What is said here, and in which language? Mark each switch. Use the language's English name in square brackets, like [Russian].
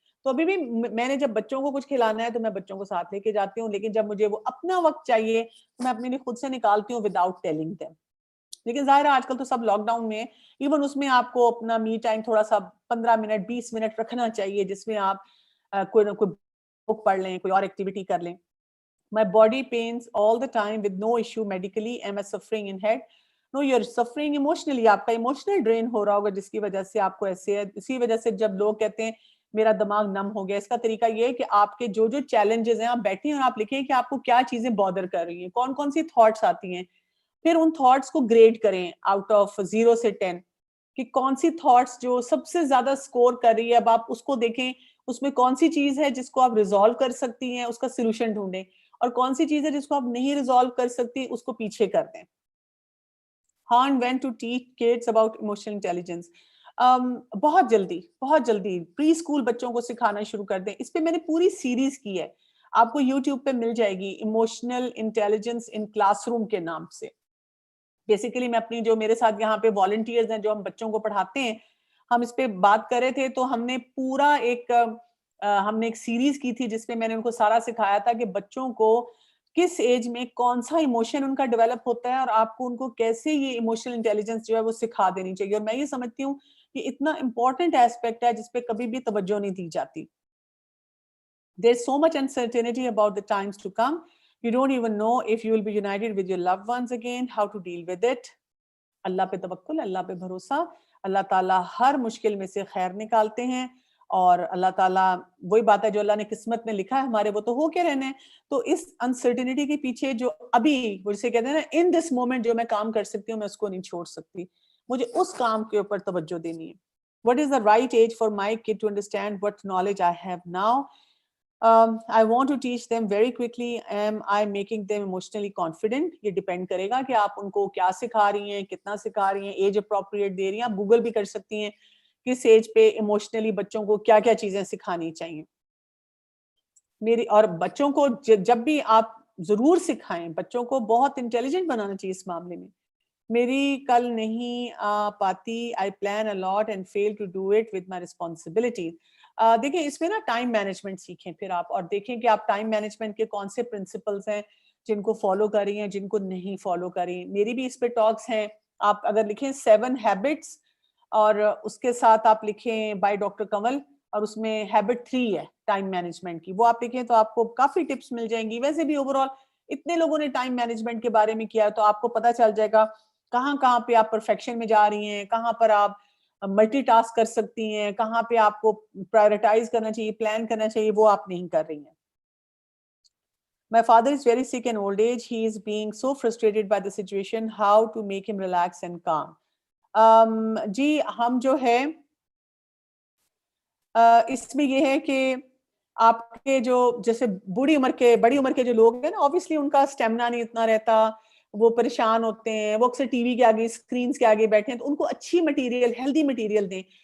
[Urdu] تو ابھی بھی میں نے جب بچوں کو کچھ کھلانا ہے تو میں بچوں کو ساتھ لے کے جاتی ہوں, لیکن جب مجھے وہ اپنا وقت چاہیے تو میں اپنے لیے خود سے نکالتی ہوں [English] Without telling them. [Urdu] لیکن ظاہر ہے آج کل تو سب لاک ڈاؤن میں, ایون اس میں آپ کو اپنا می ٹائم تھوڑا سا 15 منٹ 20 منٹ رکھنا چاہیے, جس میں آپ کوئی نہ کوئی بک پڑھ لیں, کوئی اور ایکٹیویٹی کر لیں. [English] My body pains all the time with no issue medically. Am I suffering in head? No, you're suffering emotionally. [Urdu] آپ کا ایموشنل ڈرین ہو رہا ہوگا جس کی وجہ سے آپ کو ایسے ہے. اسی وجہ سے جب لوگ کہتے ہیں میرا دماغ نم ہو گیا, اس کا طریقہ یہ ہے کہ آپ کے جو چیلنجز ہیں آپ بیٹھیں اور آپ لکھیں کہ آپ کو کیا چیزیں بادر کر رہی ہیں, کون کون سی تھاٹس آتی ہیں. پھر ان تھاٹس کو گریڈ کریں آؤٹ آف 0 سے 10 کہ کون سی تھاٹس جو سب سے زیادہ سکور کر رہی ہے. اب آپ اس کو دیکھیں اس میں کون سی چیز ہے جس کو آپ ریزالو کر سکتی ہیں, اس کا سولوشن ڈھونڈیں, اور کون سی چیز ہے جس کو آپ نہیں ریزالو کر سکتی اس کو پیچھے کر دیں. [English] How and when to teach kids about emotional intelligence. [Urdu] بہت جلدی پری اسکول بچوں کو سکھانا شروع کر دیں. اس پہ میں نے پوری سیریز کی ہے, آپ کو یوٹیوب پہ مل جائے گی, emotional intelligence in class room کے نام سے. بیسیکلی میں اپنی جو میرے ساتھ یہاں پہ والنٹیئرز ہیں جو ہم بچوں کو پڑھاتے ہیں, ہم اس پہ بات کر رہے تھے, تو ہم نے پورا ایک سیریز کی تھی جس میں میں نے ان کو سارا سکھایا تھا کہ بچوں کو کس ایج میں کون سا ایموشن ان کا ڈیولپ ہوتا ہے, اور آپ کو ان کو کیسے یہ ایموشنل انٹیلیجنس جو ہے وہ سکھا دینی چاہیے. اور میں یہ سمجھتی ہوں کہ اتنا امپورٹنٹ ایسپیکٹ ہے جس پہ کبھی بھی توجہ نہیں دی جاتی. [English] There's so much uncertainty about the times to come. You don't even know if you will be united with your loved ones again, how to deal with it. [Urdu] اللہ پہ توکل, اللہ پہ بھروسہ. اللہ تعالیٰ ہر مشکل میں سے خیر نکالتے ہیں, اور اللہ تعالیٰ وہی بات ہے جو اللہ نے قسمت میں لکھا ہے ہمارے وہ تو ہو کے رہنے ہیں. تو اس انسرٹینٹی کے پیچھے جو ابھی جسے کہتے ہیں نا ان دس مومنٹ جو میں کام کر سکتی ہوں میں اس کو نہیں چھوڑ سکتی, مجھے اس کام کے اوپر توجہ دینی ہے. [English] What is the right age for my kid to understand what knowledge I have now? I want to teach them very quickly. Am I making them emotionally confident? [Urdu] یہ ڈیپینڈ کرے گا کہ آپ ان کو کیا سکھا رہی ہیں, کتنا سکھا رہی ہیں, ایج اپروپریٹ دے رہی ہیں. آپ گوگل بھی کر سکتی ہیں کس ایج پہ ایموشنلی بچوں کو کیا کیا چیزیں سکھانی چاہیے. اور بچوں کو جب بھی آپ ضرور سکھائیں, بچوں کو بہت انٹیلیجنٹ بنانا چاہیے اس معاملے میں. میری کل نہیں آ پاتی, [English] I plan a lot and fail to do it with my responsibilities. [Urdu] دیکھیں اس میں نا ٹائم مینجمنٹ سیکھیں پھر آپ، اور دیکھیں کہ آپ ٹائم مینجمنٹ کے کون سے پرنسپلز ہیں جن کو فالو کر رہی ہیں، جن کو نہیں فالو کر رہی ہیں. میری بھی اس پہ ٹاکس ہیں. آپ اگر لکھیں 7 ہیبٹس اور اس کے ساتھ آپ لکھیں بائی ڈاکٹر کنول، اور اس میں ہیبٹ 3 ہے ٹائم مینجمنٹ کی، وہ آپ لکھیں تو آپ کو کافی ٹپس مل جائیں گی. ویسے بھی اوور آل اتنے لوگوں نے ٹائم مینجمنٹ کے بارے میں کیا تو آپ کو پتا چل جائے گا کہاں کہاں پہ آپ پرفیکشن میں جا رہی ہیں، کہاں پر آپ ملٹی ٹاسک کر سکتی ہیں، کہاں پہ آپ کو پرائورٹائز کرنا چاہیے، پلان کرنا چاہیے، وہ آپ نہیں کر رہی ہیں. [English] My father is very sick in old age. He is being so frustrated by the situation. How to make him relax and calm? [Urdu] جی ہم جو ہے اس میں یہ ہے کہ آپ کے جو جیسے بڑی عمر کے جو لوگ ہیں نا، obviously ان کا اسٹیمنا نہیں اتنا رہتا، وہ پریشان ہوتے ہیں، وہ اکثر ٹی وی کے آگے، اسکرینس کے آگے بیٹھے ہیں، تو ان کو اچھی مٹیریل، ہیلدی مٹیریل دیں،